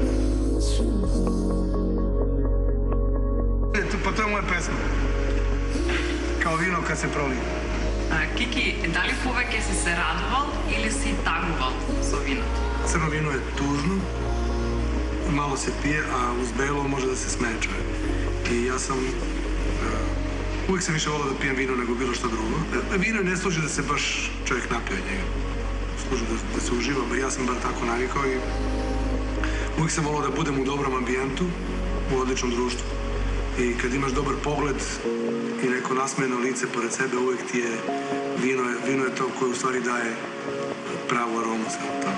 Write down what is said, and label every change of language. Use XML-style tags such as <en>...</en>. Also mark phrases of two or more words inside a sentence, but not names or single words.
<mk>Па тоа е моја песма.</mk> <sr>Као вино кад се проли.</sr> <mk>Кики, дали повеќе си се радувал или си тагувал со виното?</mk> <sr>Црно вино е тужно, мало се пие, а уз бело може да се смее човек.</sr> <mk>И јас сам</mk> <sr>uvijek sam više volao da pijem vino nego bilo što drugo. Vino ne služi da se baš čovjek napije od njega. Služi da se uživa, ja sam bar tako navikao i uvijek sam volao da budem u dobrom ambijentu, u odličnom društvu. I kad imaš dobar pogled i neko nasmejeno lice pored sebe, uvijek ti je vino je to koje u stvari daje pravu aromu svemu tamo.</sr>